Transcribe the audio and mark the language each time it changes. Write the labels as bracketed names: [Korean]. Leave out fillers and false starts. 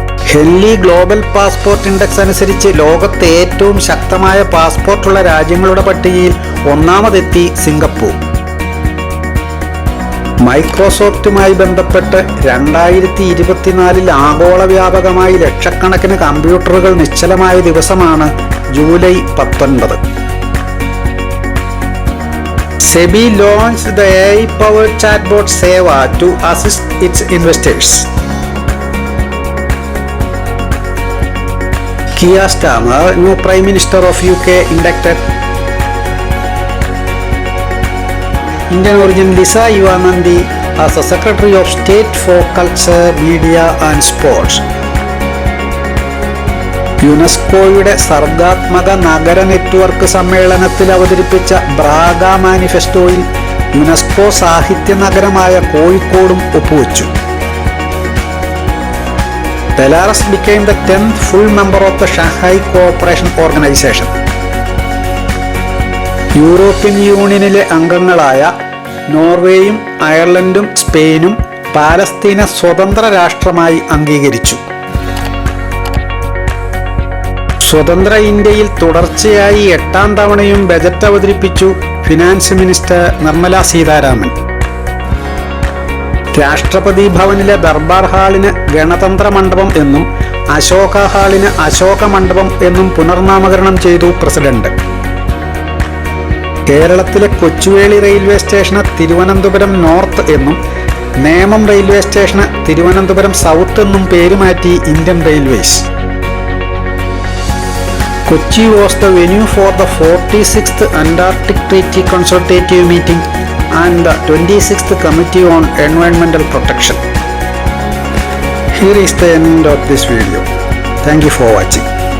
[Malayalam] Henley global passport index അനുസരിച്ച് ലോകത്തെ ഏറ്റവും ശക്തമായ പാസ്പോർട്ടുള്ള രാജ്യങ്ങളുടെ പട്ടികയിൽ 1ാമതെത്തി സിംഗപ്പൂർ. മൈക്രോസോഫ്റ്റുമായി ബന്ധപ്പെട്ട് 2024 ആഗോള വ്യാപകമായി ലക്ഷക്കണക്കിന് കമ്പ്യൂട്ടറുകൾ നിശ്ചലമായ ദിവസമാണ് July 19. [English] SEBI launched the AI-powered chatbot Seva to assist its investors. Keir Starmer, new Prime Minister of UK, inducted Indian origin Lisa Yuvanandi as the Secretary of State for Culture, Media and Sports. [Malayalam] യുനെസ്കോയുടെ സർഗാത്മക നഗര network സമ്മേളനത്തിൽ അവതരിപ്പിച്ച Braga മാനിഫെസ്റ്റോയിൽ UNESCO സാഹിത്യ നഗരമായ കോഴിക്കോടും ഒപ്പുവെച്ചു. [English] Belarus became the 10th full member of the Shanghai Cooperation Organization. [Malayalam] European യൂണിയനിലെ അംഗങ്ങളായ നോർവേയും അയർലൻഡും സ്പെയിനും പാലസ്തീനെ സ്വതന്ത്ര രാഷ്ട്രമായി അംഗീകരിച്ചു. സ്വതന്ത്ര ഇന്ത്യയിൽ തുടർച്ചയായി 8ാം തവണയും ബജറ്റ് അവതരിപ്പിച്ചു ഫിനാൻസ് മിനിസ്റ്റർ നിർമ്മല സീതാരാമൻ. രാഷ്ട്രപതി ഭവനിലെ ദർബാർ ഹാളിന് ഗണതന്ത്ര മണ്ഡപം എന്നും അശോക ഹാളിന് അശോക മണ്ഡപം എന്നും പുനർനാമകരണം ചെയ്തു പ്രസിഡന്റ്. കേരളത്തിലെ കൊച്ചുവേളി റെയിൽവേ സ്റ്റേഷന് തിരുവനന്തപുരം നോർത്ത് എന്നും നേമം റെയിൽവേ സ്റ്റേഷന് തിരുവനന്തപുരം സൗത്ത് എന്നും പേരുമാറ്റി Indian railways. [English] Kochi was the venue for the 46th Antarctic Treaty Consultative Meeting and the 26th Committee on Environmental Protection. Here is the end of this video. Thank you for watching.